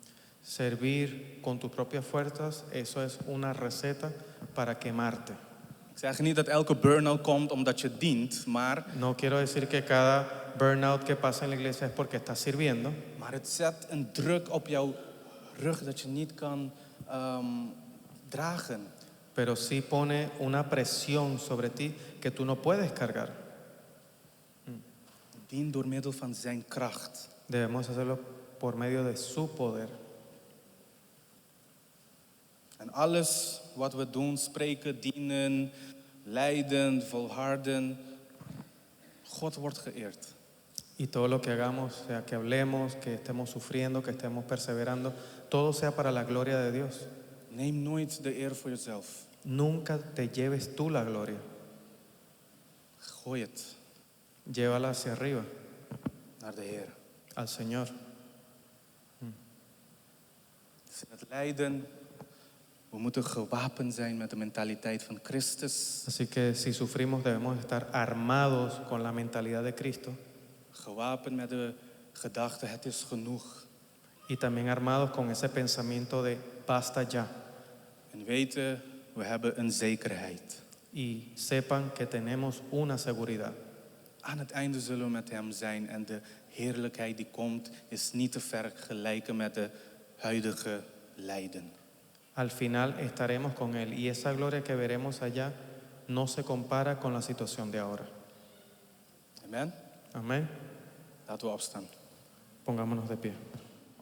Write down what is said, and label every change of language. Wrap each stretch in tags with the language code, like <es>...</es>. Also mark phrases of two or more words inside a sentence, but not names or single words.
<es>Servir con tus propias fuerzas, eso es una receta para quemarte.</es> <nl>Ik zeg niet dat elke burn-out komt omdat je dient,</nl> <es>No quiero decir que cada burnout que pasa en la iglesia es porque estás sirviendo,</es> <nl>maar het zet een druk op jouw rug dat je niet kan dragen.</nl> <es>pero sí pone una presión sobre ti que tú no puedes cargar.</es> <nl>Dien door middel van zijn kracht.</nl> <es>Debemos hacerlo por medio de su poder.</es> <nl>En alles wat we doen, spreken, dienen, lijden, volharden, God wordt geëerd.</nl> <es>Y todo lo que hagamos, sea que hablemos, que estemos sufriendo, que estemos perseverando, todo sea para la gloria de Dios.</es> <nl>Neem nooit de eer voor jezelf.</nl> <es>Nunca te lleves tú la gloria.</es> <nl>Gooi het</nl> <es>Llévala hacia arriba,</es> <nl>naar de Heer.</nl> <es>al Señor.</es> <nl>Dus in het lijden, we moeten gewapend zijn met de mentaliteit van Christus.</nl> <es>Así que si sufrimos debemos estar armados con la mentalidad de Cristo</es> <nl>Gewapend met de gedachte, het is genoeg.</nl> <es>y también armados con ese pensamiento de basta ya.</es> <nl>En weten, we hebben een zekerheid.</nl> <es>Y sepan que tenemos una seguridad.</es> <nl>Aan het einde zullen we met hem zijn en de heerlijkheid die komt is niet te vergelijken met de huidige lijden.</nl> <es>Al final estaremos con Él y esa gloria que veremos allá no se compara con la situación de ahora.</es> <nl>Amen?</nl> <es>Amén.</es> <nl>Laten we opstaan.</nl> <es>Pongámonos de pie.</es>